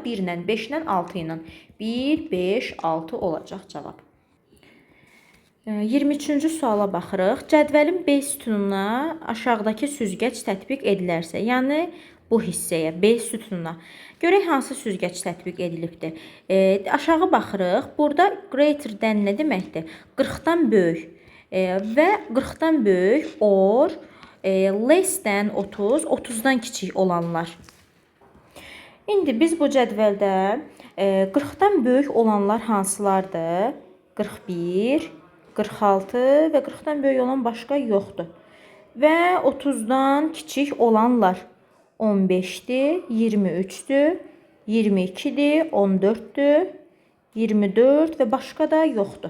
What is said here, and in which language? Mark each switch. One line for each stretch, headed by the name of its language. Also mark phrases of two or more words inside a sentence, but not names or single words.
Azerbaijani: 1 ilə, 5 ilə, 6 ilə. 1, 5, 6 olacaq cavab. 23-cü suala baxırıq. Cədvəlin B sütununa aşağıdakı süzgəc tətbiq edilərsə, yəni bu hissəyə, B sütununa. Görək hansı süzgəc tətbiq edilibdir. Aşağı baxırıq. Burada
English: greater than
Azerbaijani: nə deməkdir? 40-dan böyük və 40-dan böyük
English: or less than
Azerbaijani: 30, 30-dan kiçik olanlar. İndi biz bu cədvəldə 40-dan böyük olanlar hansılardır? 41, 46 və 40-dan böyük olan başqa yoxdur. Və 30-dan kiçik olanlar 15-dir, 23-dür, 22-dir, 14-dür, 24 və başqa da yoxdur.